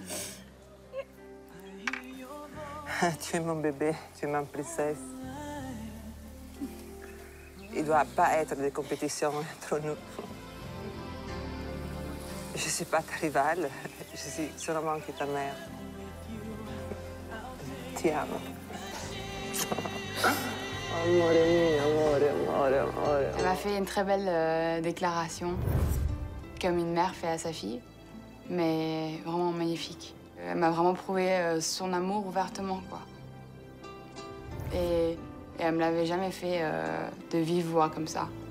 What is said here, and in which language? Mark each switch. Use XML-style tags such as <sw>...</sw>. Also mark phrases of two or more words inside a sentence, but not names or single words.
<fr>Tu es mon bébé, tu es ma princesse. Il ne doit pas être de compétition entre nous. Je ne suis pas ta rivale. Je suis seulement que ta mère.</fr> <it>Ti amo. Amore mio, amore.</it> <fr>Elle m'a fait une très belle déclaration, comme une mère fait à sa fille, mais vraiment magnifique. Elle m'a vraiment prouvé son amour ouvertement, quoi. Et elle me l'avait jamais fait de vive voix comme ça.</fr>